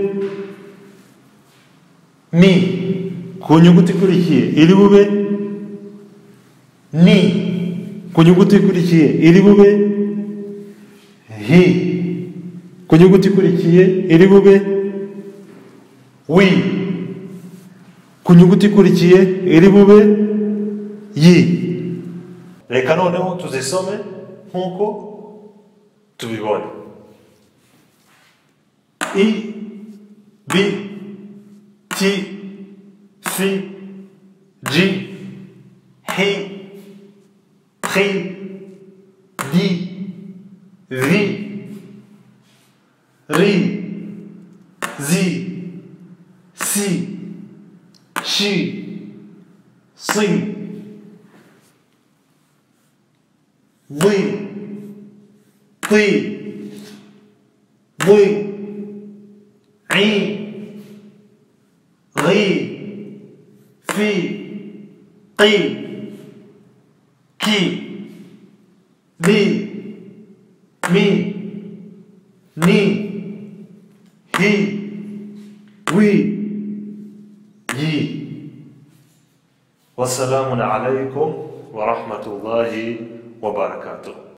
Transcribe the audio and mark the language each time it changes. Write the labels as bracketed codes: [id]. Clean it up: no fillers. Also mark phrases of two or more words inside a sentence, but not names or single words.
[rw] mi, ku nyuguti ikurikiye iri bube ni, ku nyuguti ikurikiye iri bube hi, ku nyuguti ikurikiye iri bube wi, ku nyuguti ikurikiye iri bube yi. Reka noneho tuzisome nk'uko tubibona. I, b, t, f, g, h, p, d, v, r, z, s, sh, s, v, t, v, I, r, f, q, k, d, mi, ni, hi, wi, yi. [ar] والسلام عليكم ورحمة الله وبركاته.